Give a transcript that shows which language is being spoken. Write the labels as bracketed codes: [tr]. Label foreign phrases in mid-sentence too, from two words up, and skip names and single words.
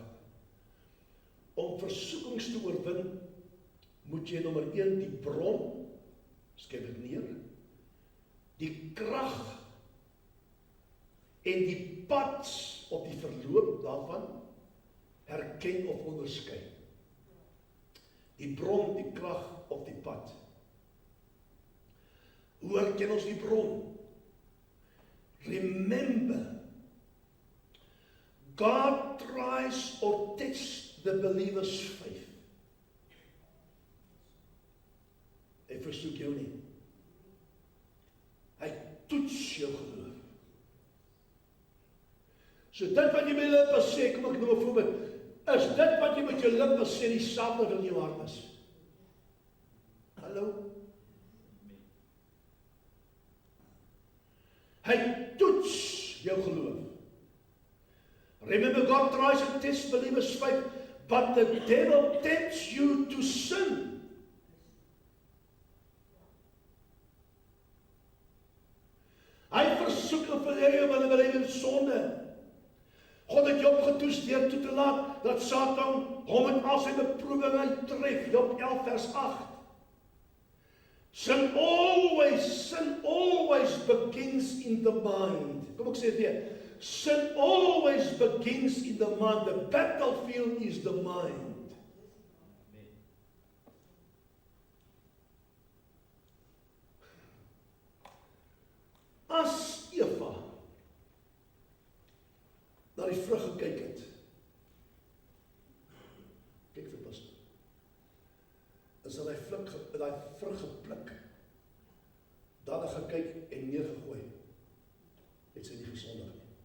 [af] Om versoekings te oorwin, moet jy nommer 1 die bron, skryf dit neer, die krag en die pad op die verloop daarvan herken of onderskei. Die bron, die krag of die pad. Hoe herken ons die bron? [en] Remember, God tries or tests the believer's faith. [af] Hy versoek jou nie. Hy toets jou geloof. So dit wat jy met jou lippe sê, kom ek nou 'n voorbeeld, is dit wat jy met jou lippe sê dieselfde wat in jou hart is? Hallo? Hy toets jou geloof. [en] Remember, God tries and tests believers' faith, but the devil tempts you to sin. [af] Hy versoek vir jou want hy wil hê in sonde. God het Job getoets deur toe te laat dat Satan hom met al sy beproewinge tref. Job 11 vers 8. [en] Sin always begins in the mind. [af] Kom ek sê dit weer. [en] Sin always begins in the mind. The battlefield is the mind. [af] As Eva na die vrug gekyk het, kyk vir pastor, is hy daai vrug gepluk, dan gekyk en neergegooi, het sy nie gesondig nie.